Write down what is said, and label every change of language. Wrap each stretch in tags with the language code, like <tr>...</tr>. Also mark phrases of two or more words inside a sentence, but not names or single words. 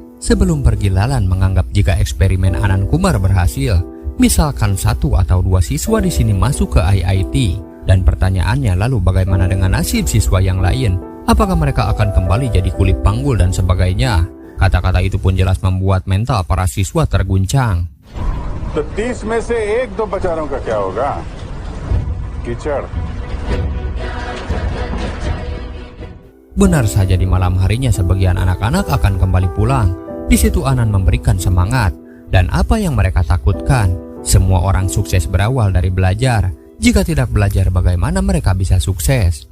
<id>Sebelum pergi Lalan menganggap jika eksperimen Anand Kumar berhasil, misalkan 1 atau 2 siswa di sini masuk ke IIT. Dan pertanyaannya lalu bagaimana dengan nasib siswa yang lain? Apakah mereka akan kembali jadi kulit panggul dan sebagainya? Kata-kata itu pun jelas membuat mental para siswa terguncang.</id> <hi>तो 30 में से 1-2 बेचारों का क्या होगा? कीचड़।</hi> <id>Benar saja di malam harinya sebagian anak-anak akan kembali pulang. Di situ Anand memberikan semangat. Dan apa yang mereka takutkan? Semua orang sukses berawal dari belajar. Jika tidak belajar bagaimana mereka bisa sukses?</id>